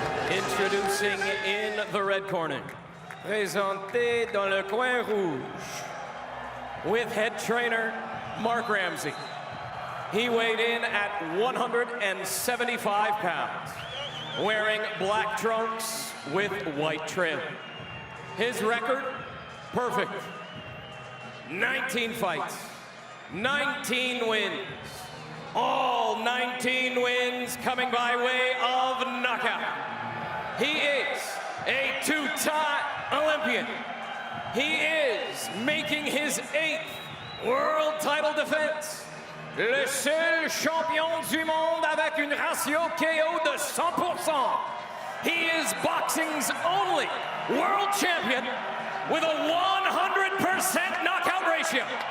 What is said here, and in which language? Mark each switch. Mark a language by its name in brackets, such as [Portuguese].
[English] Introducing in the red corner, [French] présenté dans le coin rouge, [English] with head trainer Mark Ramsey. He weighed in at 175 pounds, wearing black trunks with white trim. His record, perfect. 19 fights, 19 wins. All 19 wins coming by way of knockout. He is a two-time Olympian. He is making his 8th world title defense. [French] Le seul champion du monde avec une ratio KO de 100%. [English] He is boxing's only world champion with a 100% knockout ratio.